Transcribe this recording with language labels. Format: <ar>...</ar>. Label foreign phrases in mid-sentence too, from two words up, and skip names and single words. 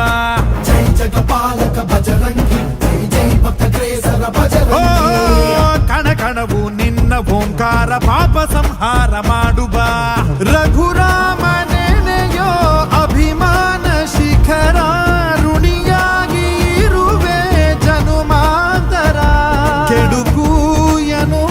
<hi>जय जगपालक बजरंगी जय जय भक्तग्रेसर ಓ बजरंगी</hi> <kn>ಕಣ ಕಣವು ನಿನ್ನ ಓಂಕಾರ ಪಾಪ ಸಂಹಾರ ಮಾಡುಬಾ ರಘುರಾಮ ನೆನೆಯೋ ಅಭಿಮಾನ ಶಿಖರ ಋಣಿಯಾಗಿ ಇರುವೆ ಜನುಮಾಂತರ ಕೆಡುಕು ಎನ್ನುವ</kn>